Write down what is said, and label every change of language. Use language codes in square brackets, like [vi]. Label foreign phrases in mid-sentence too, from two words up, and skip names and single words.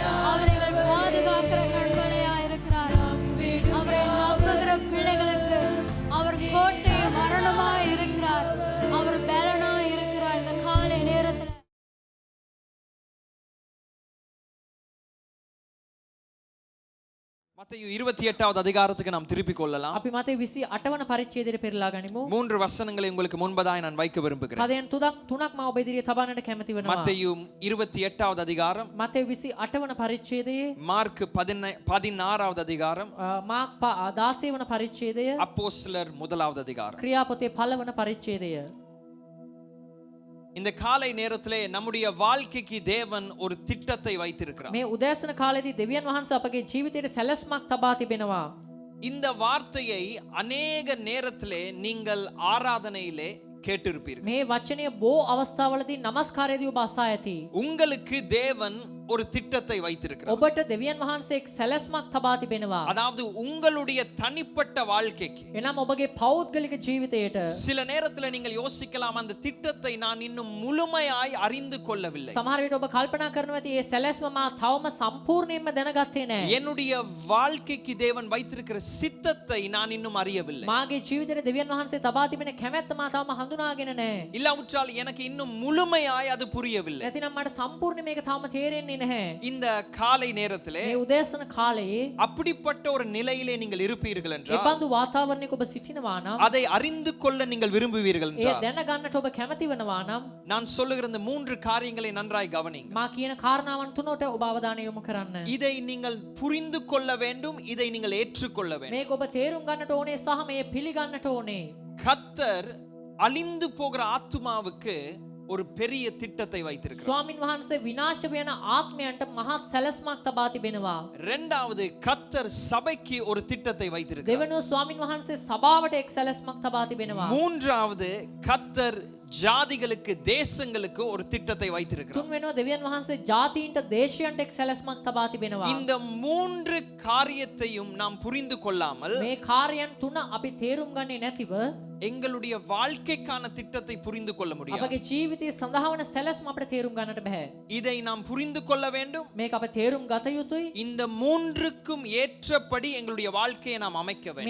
[ta] அவர் எங்கள் பாதுகாக்கிற கண்மலையாய் இருக்கிறார். அவரை நம்புகிற பிள்ளைகளுக்கு அவர் கோட்டையும் மரணமாய் இருக்கிறார். அவர் பலனாய் இருக்கிறார். இந்த காலை நேரத்தில் மத்தேயு 28வது அதிகாரத்துக்கு நாம் திருப்பிக் கொள்ளலாம். [si] අපි මතේ 28 වන පරිච්ඡේදයට පෙරලා ගනිමු. [ta] 3 வசனங்களை உங்களுக்கு முன்பதாய் நான் வைக்க விரும்புகிறேன். [si] පදයන් තුනක් මා ඔබ ඉදිරියේ තබන්නට කැමති වෙනවා. [ta] மத்தேயு 28வது அதிகாரம், [si] මතේ 28 වන පරිච්ඡේදයේ [ta] மார்க் 16வது அதிகாரம், [si] මාක් 16 වන පරිච්ඡේදය, [ta] அப்போஸ்தலர் 1வது அதிகாரம். [si] ක්‍රියාපොතේ 1 වන පරිච්ඡේදය. [ta] இந்த காலை நேரத்திலே நம்முடைய வாழ்க்கைக்கு தேவன் ஒரு திட்டத்தை வைத்திருக்கிறார். [si] මේ උදෑසන කාලේදී දෙවියන් වහන්සේ අපගේ ජීවිතයට සැලැස්මක් තබා තිබෙනවා. [ta] இந்த வார்த்தையை அநேக நேரத்திலே நீங்கள் ஆராதனையிலே கேட்டிருப்பீர்கள். [si] මේ වචනය බොහෝ අවස්ථාවලදී নমස්කාරයේදී ඔබ අසා ඇති. [ta] உங்களுக்கு தேவன் ஒரு திட்டத்தை வைத்திருக்கிறார். [si] ඔබට දෙවියන් වහන්සේ එක් සැලැස්මක් තබා තිබෙනවා. [ta] அதாவது உங்களுடைய தனிப்பட்ட வாழ்க்கைக்கு [si] එනම් ඔබගේ පෞද්ගලික ජීවිතයට [ta] சில நேரத்துல நீங்கள் யோசிக்கலாம், அந்த திட்டத்தை நான் இன்னும் முழுமையாய் அறிந்து கொள்ளவில்லை. [si] සමහර විට ඔබ කල්පනා කරනවා ඇති මේ සැලැස්ම මා තවම සම්පූර්ණයෙන්ම දැනගත්තේ නැහැ. [ta] என்னுடைய வாழ்க்கைக்கு தேவன் வைத்திருக்கிற சித்தத்தை நான் இன்னும் அறியவில்லை. [si] මාගේ ජීවිතේ දෙවියන් වහන්සේ තබා තිබෙන කැමැත්ත මා තවම හඳුනාගෙන නැහැ. [ta] இல்லாவிட்டால் எனக்கு இன்னும் முழுமையாய் அது புரியவில்லை. [si] නැතිනම් මට සම්පූර්ණ මේක තවම තේරෙන්නේ නැහැ. [ta] இந்த காலை நேரத்திலே [si] මේ උදෑසන කාලයේ [ta] அப்படிப்பட்ட ஒரு நிலையிலே நீங்கள் இருப்பீர்கள் [si] ඒ [ta] என்றால், [si] බඳු වාතාවරණයක ඔබ සිටිනවා නම් [ta] அதை அறிந்து கொள்ள நீங்கள் விரும்புவீர்கள் [si] ඒ [ta] என்றால், [si] දැනගන්නට ඔබ කැමති වෙනවා නම් [ta] நான் சொல்லுகிற இந்த 3 காரியங்களை நன்றாய் கவனிங்க. [si] මා කියන කාරණාවන් තුනට ඔබ අවධානය යොමු කරන්න. [ta] இதை நீங்கள் புரிந்து கொள்ள வேண்டும், இதை நீங்கள் ஏற்றுக்கொள்ள வேண்டும். [si] මේක ඔබ තේරුම් ගන්නට ඕනේ සහ මේ පිළිගන්නට ඕනේ. [ta] கர்த்தர் அழிந்து போகிற ஆத்துமாவுக்கு ஒரு பெரிய திட்டத்தை வைத்திருக்கிறார். [si] ස්වාමින් වහන්සේ විනාශ වෙන ආත්මයන්ට මහත් සැලැස්මක් තබා තිබෙනවා. [ta] இரண்டாவது, கர்த்தர் சபைக்கு ஒரு திட்டத்தை வைத்திருக்கிறார். [si] දෙවෙනුව ස්වාමින් වහන්සේ සභාවට එක් සැලැස්මක් තබා තිබෙනවා. [ta] மூன்றாவது, கர்த்தர் ஜாதிகளுக்கு தேசங்களுக்கு ஒரு திட்டத்தை வைத்திருக்கிறார். [si] තුන්වෙනුව දෙවියන් වහන්සේ ජාතීන්ට දේශයන්ට එක් සැලැස්මක් තබා තිබෙනවා. [ta] இந்த 3 காரியத்தையும் நாம் புரிந்து கொள்ளாமல் [si] මේ කාර්යයන් තුන අපි තේරුම් ගන්නේ නැතිව [ta] எங்களுடைய வாழ்க்கைக்கான திட்டத்தை புரிந்து கொள்ள முடியாது. [si] අපගේ ජීවිතයේ සඳහා වන සැලැස්ම අපිට තේරුම් ගන්නට බෑ. [ta] இதை நாம் புரிந்து கொள்ள வேண்டும். [si] මේක අප තේරුම් ගත යුතුයි. [ta] இந்த 3க்கும் ஏற்றபடி எங்களுடைய வாழ்க்கையை நாம் அமைக்க வேண்டும்.